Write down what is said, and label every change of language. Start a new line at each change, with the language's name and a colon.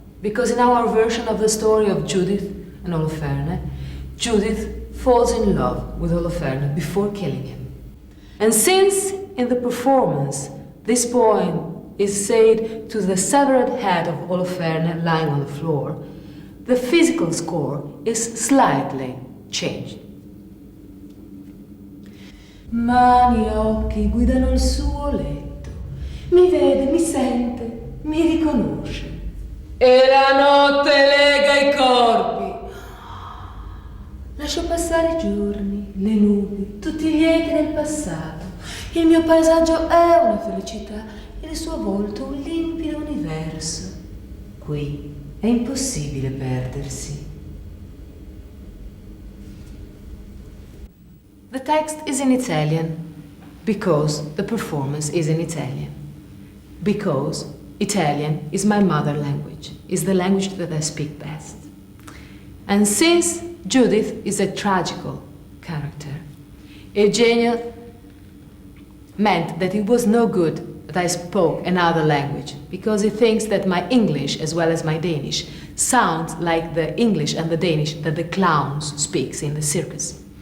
English: Because in our version of the story of Judith and Oloferne, Judith falls in love with Oloferne before killing him. And since in the performance this poem is said to the severed head of Oloferne lying on the floor, the physical score is slightly changed.
Italian: Mani e occhi guidano il suo letto, mi vede, mi sente, mi riconosce. E la notte lega i corpi. Lascio passare i giorni, le nubi, tutti i lieti del passato. Il mio paesaggio è una felicità, il suo volto un limpido universo. Qui è impossibile perdersi.
English: The text is in Italian because the performance is in Italian. Because Italian is my mother language, is the language that I speak best. And since Judith is a tragical character, Eugenio meant that it was no good that I spoke another language, because he thinks that my English as well as my Danish sounds like the English and the Danish that the clowns speaks in the circus.